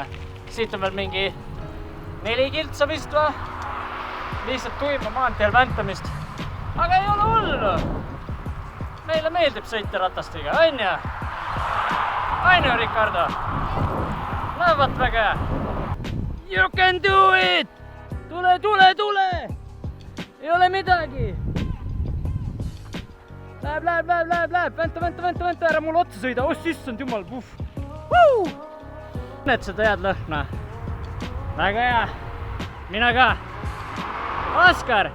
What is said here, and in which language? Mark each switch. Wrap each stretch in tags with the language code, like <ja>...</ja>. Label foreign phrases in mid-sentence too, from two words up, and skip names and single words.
<et>Siit on veel mingi 4 kiltsa vist või? Lihtsalt tuima maanteel väntamist. Aga ei ole hullu! Meile meeldib sõita ratastiga, on ju? On ju, Ricardo? Lähevad väga hea.</et> <en>You can do it!</en> <et>Tule! Ei ole midagi! Läheb! Vänta, ära mul otsa sõida! Oh, sissand jumal, puh! Näed seda head lõhna? Väga hea! Mina ka! Oskar!</et>